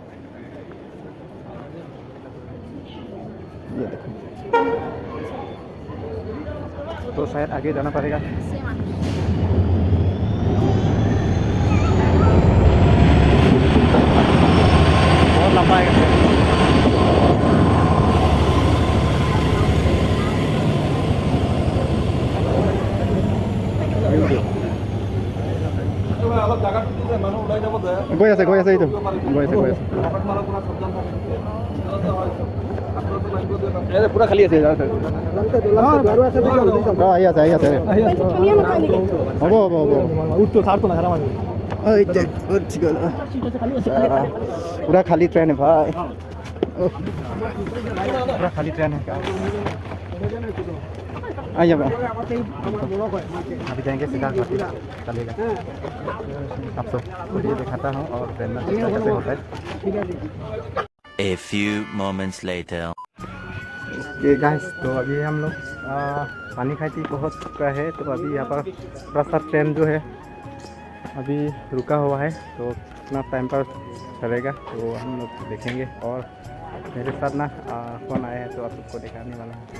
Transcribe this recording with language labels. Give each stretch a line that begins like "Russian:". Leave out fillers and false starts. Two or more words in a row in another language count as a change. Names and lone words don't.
Hindi: ये देखो, तो शायद आगे जाना पड़ेगा। बहुत लंबा है ट्रेन।
Assamese: গৈ আছে এইটো গৈ আছে পুৰা খালী আছে। আহি আছে হ'ব
Hindi: पूरा खाली ट्रेन है भाई, पूरा खाली ट्रेन है। आइए अभी जाएंगे सीधा घाटी, चलेगा। आप सबको ये दिखाता हूँ और ट्रेन में कैसे होता है।
English: A few moments later.
Hindi: ये गाइस, तो अभी हम लोग पानी खाती पहुँच चुका है। तो अभी यहाँ पर थोड़ा सा ट्रेन जो है अभी रुका हुआ है, तो कितना टाइम पर चलेगा तो हम लोग देखेंगे। और मेरे साथ ना फ़ोन आया है, तो आप सबको दिखाने वाला हूँ।